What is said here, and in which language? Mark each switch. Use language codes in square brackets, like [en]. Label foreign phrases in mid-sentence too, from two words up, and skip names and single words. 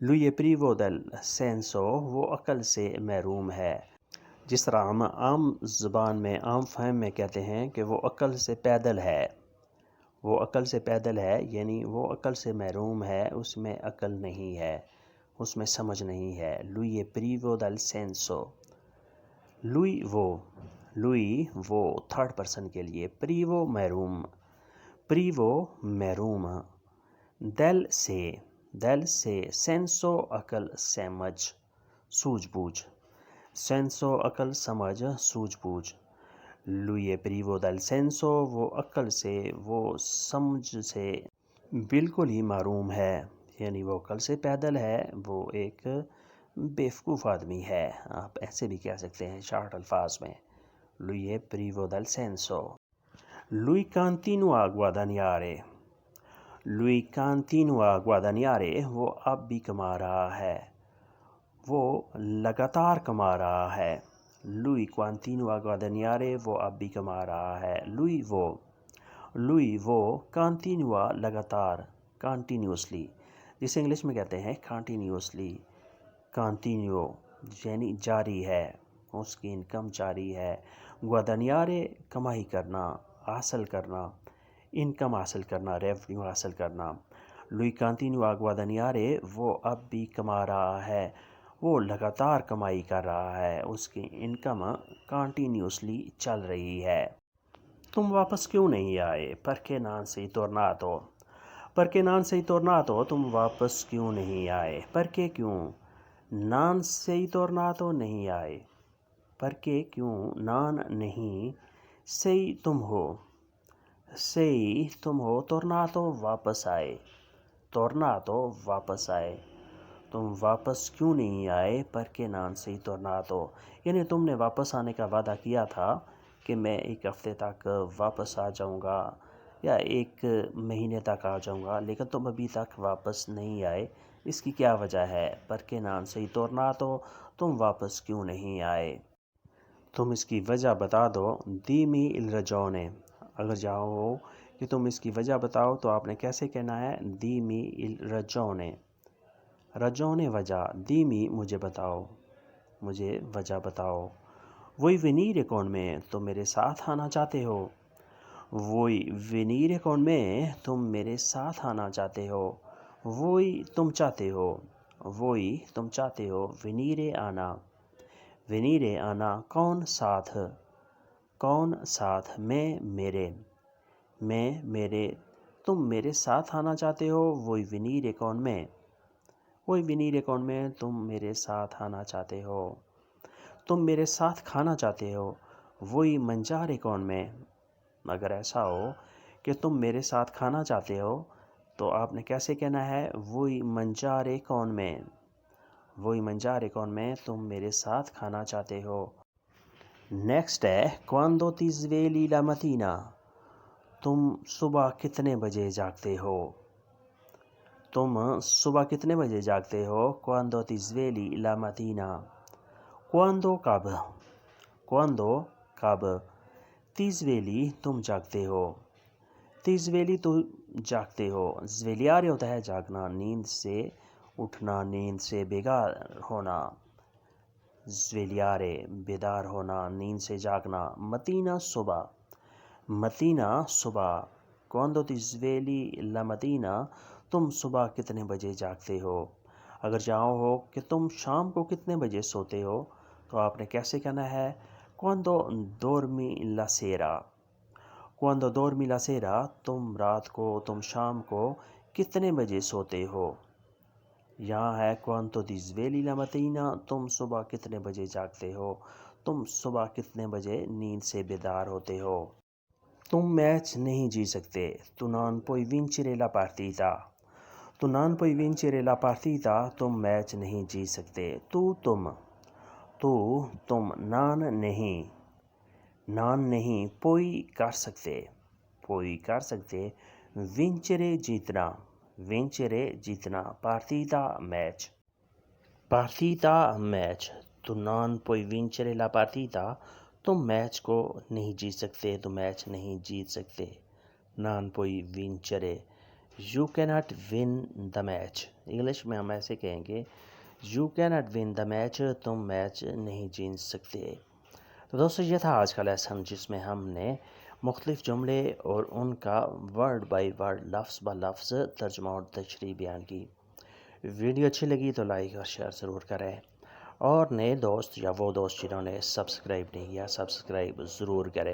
[it] lui è privo del senso [ur] وہ عقل سے محروم ہے. جس طرح ہم عام زبان میں عام فہم میں کہتے ہیں کہ وہ عقل سے پیدل ہے. وہ عقل سے پیدل ہے یعنی وہ عقل سے محروم ہے، اس میں عقل نہیں ہے، اس میں سمجھ نہیں ہے. [it] lui è privo del senso. [ur] lui وہ تھرڈ پرسن کے لیے، پریوو محروم، محروم، دل سے سینسو عقل سمجھ سوجھ بوجھ، سینسو عقل سمجھ سوجھ بوجھ. [it] lui è privo del senso [ur] وہ عقل سے وہ سمجھ سے بالکل ہی محروم ہے، یعنی وہ عقل سے پیدل ہے، وہ ایک بیوقوف آدمی ہے. آپ ایسے بھی کہہ سکتے ہیں شارٹ الفاظ میں. [it] lui è privo del senso. lui continua a guadagnare. lui continua a guadagnare [ur] وہ اب بھی کما رہا ہے، وہ لگاتار کما رہا ہے. [it] lui continua a guadagnare [ur] وہ اب بھی کما رہا ہے. lui وہ continua لگاتار continuously، جسے انگلش میں کہتے ہیں continuously. continue یعنی جاری ہے، اس کی انکم جاری ہے. guadagnare کمائی کرنا، حاصل کرنا، انکم حاصل کرنا، ریونیو حاصل کرنا. [it] lui continua a guadagnare [ur] وہ اب بھی کما رہا ہے، وہ لگاتار کمائی کر رہا ہے، اس کی انکم کنٹینیوسلی چل رہی ہے. تم واپس کیوں نہیں آئے؟ [it] perché non sei tornato. perché non sei tornato [ur] تم واپس کیوں نہیں آئے؟ perché کیوں، [it] non sei tornato [ur] نہیں آئے، perché کیوں، non نہیں، sei تم ہو، sei تم ہو، tornato واپس آئے، tornato واپس آئے. تم واپس کیوں نہیں آئے؟ [it] perché non sei tornato [ur] یعنی تم نے واپس آنے کا وعدہ کیا تھا کہ میں ایک ہفتے تک واپس آ جاؤں گا یا ایک مہینے تک آ جاؤں گا، لیکن تم ابھی تک واپس نہیں آئے. اس کی کیا وجہ ہے؟ [it] perché non sei tornato [ur] تم واپس کیوں نہیں آئے؟ تم اس کی وجہ بتا دو. [it] dimmi il ragione. [ur] اگر چاہو کہ تم اس کی وجہ بتاؤ تو آپ نے کیسے کہنا ہے؟ [it] dimmi il ragione. [ur] ragione وجہ، dimmi مجھے بتاؤ، مجھے وجہ بتاؤ. [it] vuoi venire con me [ur] تم میرے ساتھ آنا چاہتے ہو. [it] vuoi venire con me [ur] تم میرے ساتھ آنا چاہتے ہو. voi تم چاہتے ہو، voi تم چاہتے ہو، venire آنا، venire آنا. کون ساتھ، کون ساتھ، میں میرے، میں میرے، تم میرے ساتھ آنا چاہتے ہو. [it] voi venire con me، voi venire con me [ur] تم میرے ساتھ آنا چاہتے ہو. تم میرے ساتھ کھانا چاہتے ہو. [it] voi mangiare con me. [ur] اگر ایسا ہو کہ تم میرے ساتھ کھانا چاہتے ہو تو آپ نے کیسے کہنا ہے؟ [it] voi mangiare con me، voi mangiare con me [ur] تم میرے ساتھ کھانا چاہتے ہو. نیکسٹ ہے [it] quando ti svegli la mattina. [ur] تم صبح کتنے بجے جاگتے ہو؟ تم صبح کتنے بجے جاگتے ہو؟ [it] quando ti svegli la mattina. [ur] quando کب، quando کب. [it] ti svegli [ur] تم جاگتے ہو، [it] ti svegli [ur] تو جاگتے ہو. svegliare ہوتا ہے جاگنا، نیند سے اٹھنا، نیند سے بیدار ہونا. svegliare بیدار ہونا، نیند سے جاگنا. mattina صبح، mattina صبح. [it] quando ti svegli la mattina [ur] تم صبح کتنے بجے جاگتے ہو. اگر چاہو ہو کہ تم شام کو کتنے بجے سوتے ہو تو آپ نے کیسے کہنا ہے؟ [it] quando dormi la sera. quando dormi la sera [ur] تم رات کو، تم شام کو کتنے بجے سوتے ہو. یہاں ہے [it] quando ti svegli la mattina [ur] تم صبح کتنے بجے جاگتے ہو، تم صبح کتنے بجے نیند سے بیدار ہوتے ہو. تم میچ نہیں جیت سکتے. [it] tu non puoi vincere la partita. tu non puoi vincere la partita [ur] تم میچ نہیں جیت سکتے. tu تم، تو تم، non نہیں، non نہیں، puoi کر سکتے، puoi کر سکتے. vincere جیتنا، vincere جیتنا. partita میچ، partita میچ. [it] tu non puoi vincere la partita [ur] تم میچ کو نہیں جیت سکتے، تم میچ نہیں جیت سکتے. [it] non puoi vincere، [en] you cannot win the match. [ur] انگلش میں ہم ایسے کہیں گے [en] you can not win the match, [ur] تم میچ نہیں جیت سکتے۔ تو دوستو یہ تھا آج کا لیسن، جس میں ہم نے مختلف جملے اور ان کا [en] word by word, [ur] لفظ بہ لفظ ترجمہ اور تشریح بیان کی۔ ویڈیو اچھی لگی تو لائک اور شیئر ضرور کریں، اور نئے دوست یا وہ دوست جنہوں نے سبسکرائب نہیں کیا سبسکرائب ضرور کریں۔